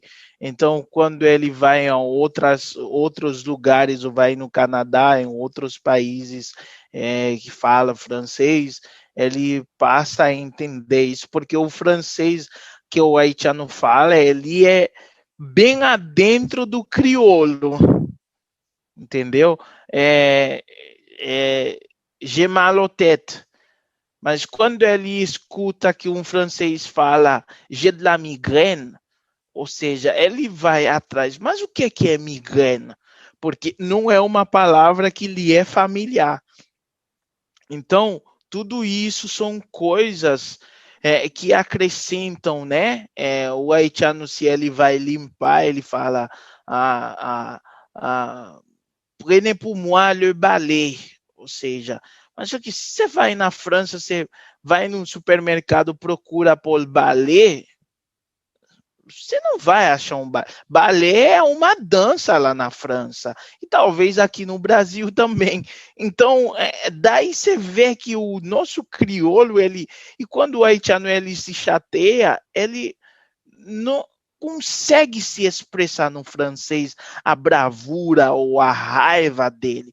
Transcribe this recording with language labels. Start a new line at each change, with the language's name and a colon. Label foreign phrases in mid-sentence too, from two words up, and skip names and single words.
Portuguese: Então, quando ele vai a outros lugares, ou vai no Canadá, em outros países que falam francês, ele passa a entender isso, porque o francês que o haitiano fala, ele é bem adentro do crioulo, entendeu?
French: Je mal au tête.
Portuguese: Mas quando ele escuta que um francês fala
French: j'ai de la migraine,
Portuguese: ou seja, ele vai atrás. Mas o que é migraine? Porque não é uma palavra que lhe é familiar. Então, tudo isso são coisas que acrescentam, né? O haitiano, se ele vai limpar, ele fala
French: prenez pour moi le balai,
Portuguese: ou seja, mas só que se você vai na França, você vai num supermercado, procura por balai, você não vai achar um balé. Balé é uma dança lá na França, e talvez aqui no Brasil também. Então, daí você vê que o nosso crioulo, e quando o haitiano ele se chateia, ele não consegue se expressar no francês a bravura ou a raiva dele.